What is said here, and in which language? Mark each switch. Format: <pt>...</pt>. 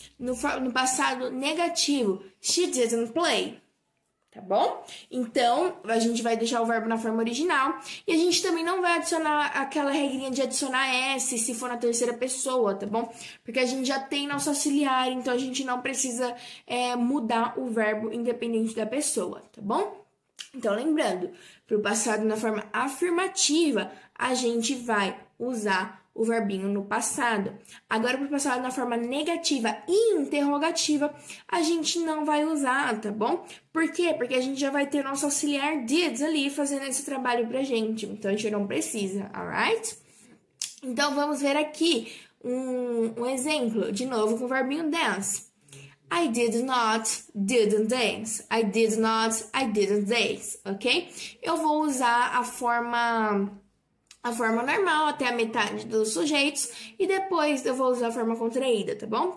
<pt>No passado negativo,</pt> <en>she didn't play.</en> <pt>Tá bom? Então, a gente vai deixar o verbo na forma original. E a gente também não vai adicionar aquela regrinha de adicionar S se for na terceira pessoa, tá bom? Porque a gente já tem nosso auxiliar, então a gente não precisa mudar o verbo independente da pessoa, tá bom? Então, lembrando, para o passado na forma afirmativa, a gente vai usar o verbinho no passado. Agora, para o passado na forma negativa e interrogativa, a gente não vai usar, tá bom? Por quê? Porque a gente já vai ter nosso auxiliar did ali fazendo esse trabalho pra gente. Então, a gente não precisa, alright? Então, vamos ver aqui um exemplo, de novo, com o verbinho dance.</pt> <en>I did not, didn't dance. I did not, I didn't dance, ok?</en> <pt>Eu vou usar a forma normal até a metade dos sujeitos e depois eu vou usar a forma contraída, tá bom?</pt>